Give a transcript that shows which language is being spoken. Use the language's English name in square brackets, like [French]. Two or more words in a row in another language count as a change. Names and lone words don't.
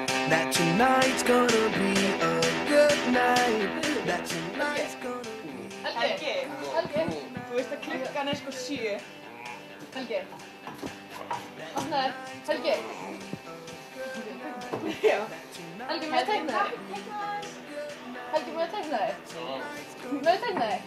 [English] That tonight's gonna be a good night. That tonight's gonna be. [Icelandic] Helgi, þú veist að klukkan sko 7. Helgi. Opnaðu. Helgi. Já. Helgi, má ég teikna þig? Helgi, má ég teikna þig? Má ég teikna þig?